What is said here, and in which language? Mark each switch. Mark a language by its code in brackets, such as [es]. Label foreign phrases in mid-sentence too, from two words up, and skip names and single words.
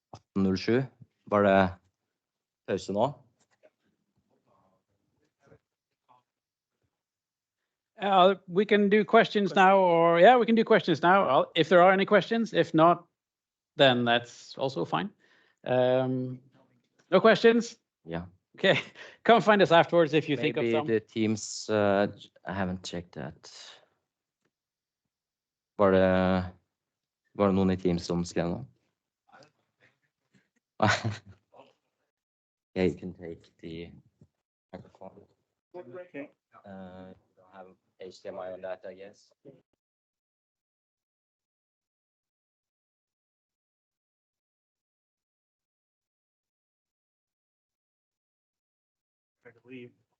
[no] 07. Var det pause nå? [en] We can do questions now, or yeah, we can do questions now if there are any questions. If not, then that's also fine. No questions? Yeah. Okay, come find us afterwards if you think of Maybe some. the teams, I haven't checked that. [no] Var det noen I Teams som skrev noe? [en] Yeah, you can take the microphone. Okay. Don't have HDMI on that, I guess. I believe.